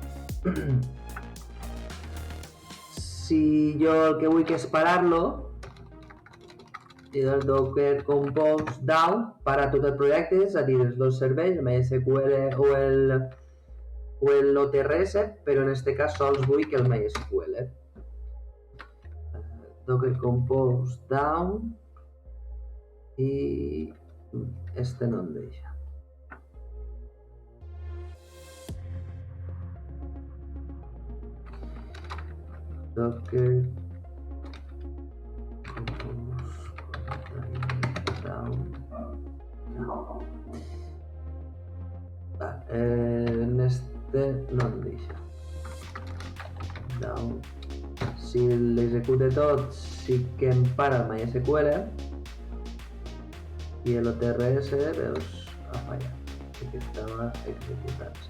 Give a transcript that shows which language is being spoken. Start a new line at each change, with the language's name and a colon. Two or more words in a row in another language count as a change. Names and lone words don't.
Catalan: Si jo el que vull és parar-lo, i el Docker Compose down para tot el projecte, és a dir, els dos serveis, el MySQL o l'OTRS, però en aquest cas sols vull que el MySQL. Docker Compose down i este no em deixa. Docker Compose down. No. En este no em deixa. Down. Si l'execute tot, sí que em para el MySQL i l'OTRS, veus, ha fallat, que estava executant-se.